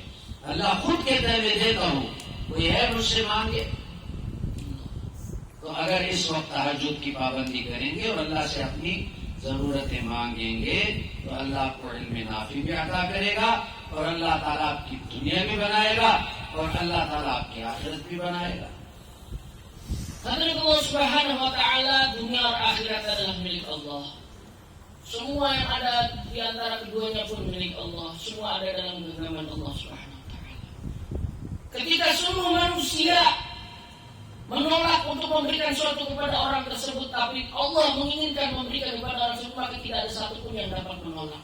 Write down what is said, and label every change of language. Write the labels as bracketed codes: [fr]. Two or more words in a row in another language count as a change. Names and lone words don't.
[ur] اللہ خود کہتا ہے میں دیتا ہوں، کوئی ہے مجھ سے مانگے. تو اگر اس وقت تہجد کی پابندی کریں گے اور اللہ سے اپنی ضرورتیں مانگیں گے تو اللہ آپ کو علم نافع بھی عطا کرے گا اور اللہ تعالیٰ آپ کی دنیا بھی بنائے گا اور اللہ تعالیٰ آپ کی آخرت بھی بنائے گا. [id] Hadirin Allah [ar] سبحانه وتعالى, [id] dunia dan akhirat adalah milik Allah. Semua yang ada di antara keduanya pun milik Allah. Semua ada dalam genggaman Allah [ar] سبحانه وتعالى. [id] Ketika seluruh manusia menolak untuk memberikan sesuatu kepada orang tersebut, tapi Allah menginginkan memberikan kepada orang tersebut, maka tidak ada satupun yang dapat menolak.